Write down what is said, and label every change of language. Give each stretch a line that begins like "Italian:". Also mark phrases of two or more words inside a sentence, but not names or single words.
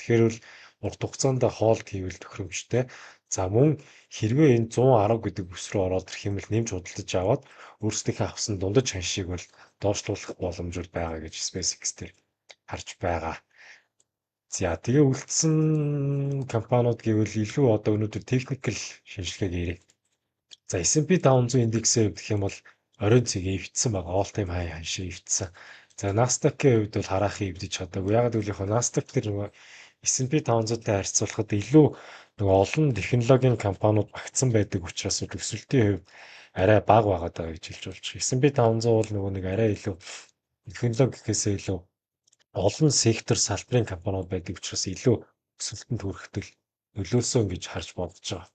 Mongolian: Тэгэхээр бол урт хугацаанд хоолт хийвэл тохиромжтой. За мөн хэрвээ энэ 110 гэдэг бүс рүү ороод ирэх юм бол нэмж худалдаж аваад өөрсдийнхөө авсан дундаж ханшийг бол доошлуулах боломж байгаа гэж SpaceX дээр харж байгаа. За тэгээ үлдсэн компаниуд гэвэл илүү одоо өнөөдөр техникэл шинжилгээг ярив. За S&P 500 индексээр гэх юм бол оройн цэг эвдсэн байгаа.
English: All time high
Mongolian: ханшаа эвдсэн. За Nasdaq-ийн хувьд бол хараахан эвдэж чадаагүй. Яг л яг Nasdaq дээр нөгөө S&P 500-тай харьцуулахад илүү нөгөө олон технологийн компаниуд багтсан байдаг учраас өсөлтийн хувь арай бага байгаад байгаа гэж хэлж болж байна. S&P 500 бол нөгөө нэг арай илүү технологи гэхээсээ илүү олон сектор салбарын компаниуд байдаг учраас илүү өсөлтөнд хүрэхдээ нөлөөсөн гэж харж бодож байгаа.